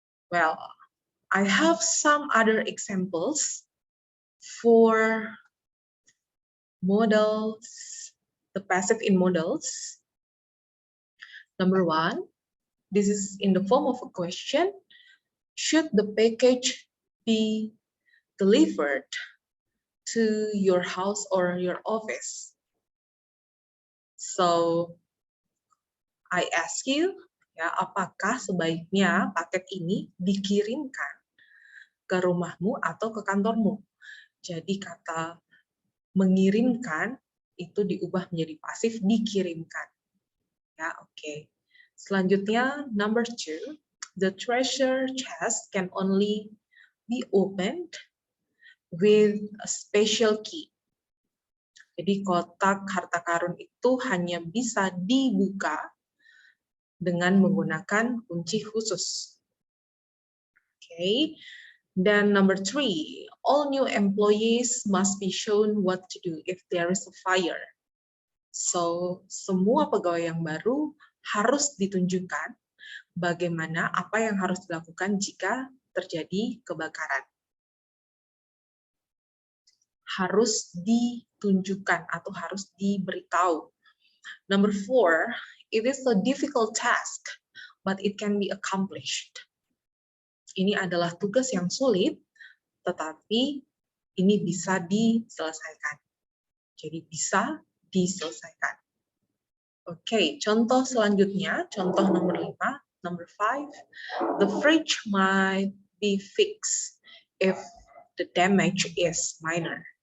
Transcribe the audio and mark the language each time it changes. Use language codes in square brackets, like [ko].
[en] Well, I have some other examples for modals, the passive in modals. Number one, this is in the form of a question. Should the package be delivered to your house or your office? So, I ask you, [id] ya, apakah sebaiknya paket ini dikirimkan ke rumahmu atau ke kantormu? Jadi kata mengirimkan itu diubah menjadi pasif dikirimkan. Ya, oke. Selanjutnya, [en] number 2, the treasure chest can only be opened with a special key. [id] Jadi kotak harta karun itu hanya bisa dibuka dengan menggunakan kunci khusus. [en] Okay. Dan number 3, all new employees must be shown what to do if there is a fire. [id] So, semua pegawai yang baru harus ditunjukkan bagaimana apa yang harus dilakukan jika terjadi kebakaran. Harus ditunjukkan atau harus diberitahu. [en] Number 4, it is a difficult task, but it can be accomplished. [id] Ini adalah tugas yang sulit, tetapi ini bisa diselesaikan. Jadi bisa diselesaikan. Oke, contoh selanjutnya, contoh nomor 5, [en] number 5, the fridge might be fixed if the damage is minor.